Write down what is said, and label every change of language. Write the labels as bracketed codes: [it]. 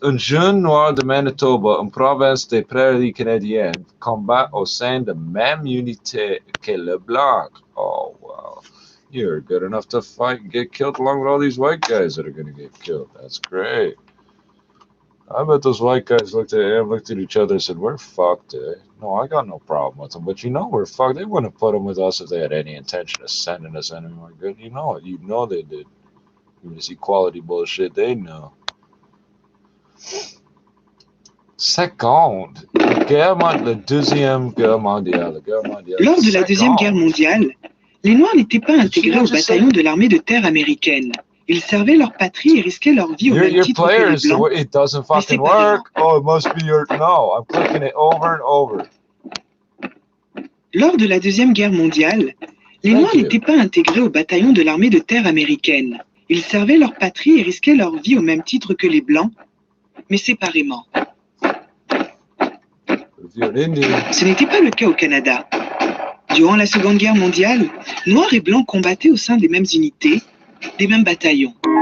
[fr] Un jeune noir de Manitoba, en province des Prairies canadiennes, combat au sein de même unité que le blanc. [en] Oh, wow. You're good enough to fight and get killed along with all these white guys that are going to get killed. That's great. I bet those white guys looked at each other and said, we're fucked, eh? No, I got no problem with them, but you know we're fucked. They wouldn't have put them with us if they had any intention of sending us anywhere good. You know it. You know they did. This equality bullshit, they know. [fr] Seconde, la deuxième guerre mondiale. Lors de la Deuxième Guerre mondiale, les Noirs n'étaient pas intégrés au bataillon de l'armée de terre américaine. Ils servaient leur patrie et risquaient leur vie au même titre que les Blancs. [en] It doesn't fucking work. Oh, it must be your... No, I'm clicking it over and over. [fr] Lors de la Deuxième Guerre mondiale, les Noirs n'étaient pas intégrés au bataillon de l'armée de terre américaine. Ils servaient leur patrie et risquaient leur vie au même titre que les Blancs, mais séparément. Ce n'était pas le cas au Canada. Durant la Seconde Guerre mondiale, Noirs et Blancs combattaient au sein des mêmes unités, des mêmes bataillons.